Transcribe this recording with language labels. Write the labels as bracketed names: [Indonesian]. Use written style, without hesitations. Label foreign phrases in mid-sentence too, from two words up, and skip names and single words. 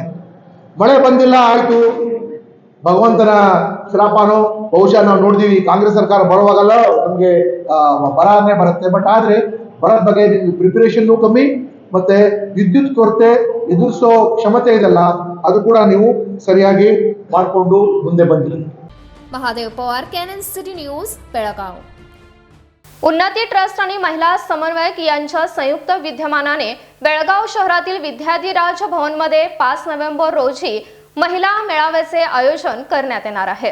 [Kannada] ಮಳೆ ಬಂದಿಲ್ಲ ಆಯ್ತು, ಭಗವಂತನ ಶ್ರಾಪನೋ ಬಹುಶಃ ನಾವು ನೋಡಿದೀವಿ. ಕಾಂಗ್ರೆಸ್ ಸರ್ಕಾರ ಬರುವಾಗಲ್ಲ ನಮ್ಗೆ ಬರನೇ ಬರುತ್ತೆ. ಬಟ್ ಆದ್ರೆ ಬರದ ಬಗ್ಗೆ ಪ್ರಿಪರೇಷನ್ ಕಮ್ಮಿ, ಮತ್ತೆ ವಿದ್ಯುತ್ ಕೊರತೆ ಎದುರಿಸೋ ಕ್ಷಮತೆ ಇದೆಲ್ಲ ಅದು ಕೂಡ ನೀವು ಸರಿಯಾಗಿ ಮಾಡಿಕೊಂಡು ಮುಂದೆ ಬಂದಿರಿ. [Marathi] महादेव पवार, कॅनन सिटी न्यूज, बेळगाव. उन्नती ट्रस्ट आणि महिला समन्वयक यांच्या संयुक्त विद्यमानाने बेळगाव शहरातील विद्याधिराज भवनमध्ये 5 नोव्हेंबर रोजी महिला मेळाव्याचे आयोजन करण्यात येणार आहे.